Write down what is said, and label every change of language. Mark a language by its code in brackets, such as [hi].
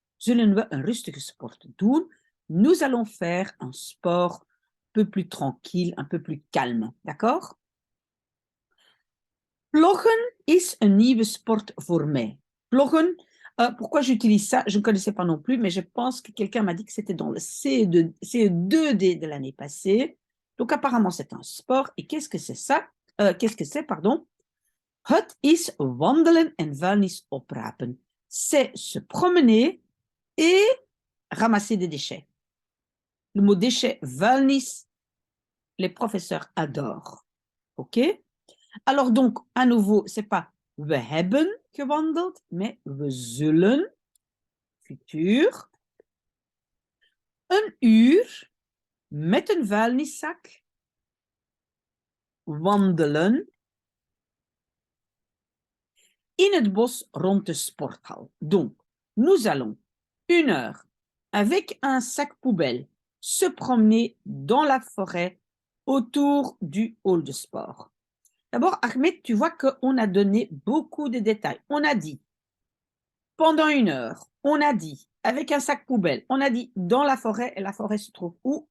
[nl] Zullen we een rustige sport doen? [fr] Nous allons faire un sport un peu plus tranquille, un peu plus calme, d'accord? [nl] Ploggen is een nieuwe sport voor mij. [fr] Ploggen, pourquoi j'utilise ça? Je ne connaissais pas non plus, mais je pense que quelqu'un m'a dit que c'était dans le CE2D de l'année passée. Donc apparemment, c'est un sport. Et qu'est-ce que c'est ça? Qu'est-ce que c'est, pardon? [nl] Het is wandelen en vuilnis oprapen. [fr] C'est se promener et ramasser des déchets. Le mot déchet, vuilnis, les professeurs adorent. OK? Alors donc, à nouveau, c'est pas [nl] we hebben gewandeld, mais we zullen, futur, een uur met een vuilniszak wandelen in het bos rond de sporthal. [fr] Donc, nous allons 1 heure avec un sac poubelle se promener dans la forêt autour du hall de sport. D'abord, Ahmed, tu vois qu'on a donné beaucoup de détails. On a dit pendant 1 heure, on a dit avec un sac poubelle, on a dit dans la forêt, et la forêt se trouve où?